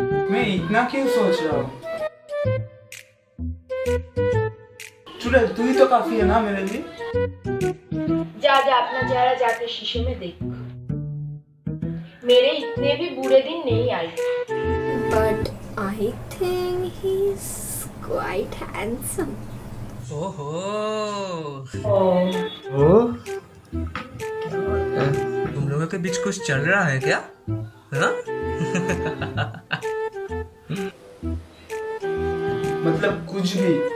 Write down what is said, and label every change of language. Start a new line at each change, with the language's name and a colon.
Hindi: मैं इतना क्यों सोच रहा हूँ? चुड़ैल तू ही तो काफी है ना मेरे लिए। जा जा अपना चेहरा जाके शीशे में देख। मेरे इतने भी बुरे दिन नहीं आए।
English: But I think he's quite handsome.
Hindi: ओहो तुम लोगों के बीच कुछ चल रहा है क्या? हाँ? मतलब कुछ भी।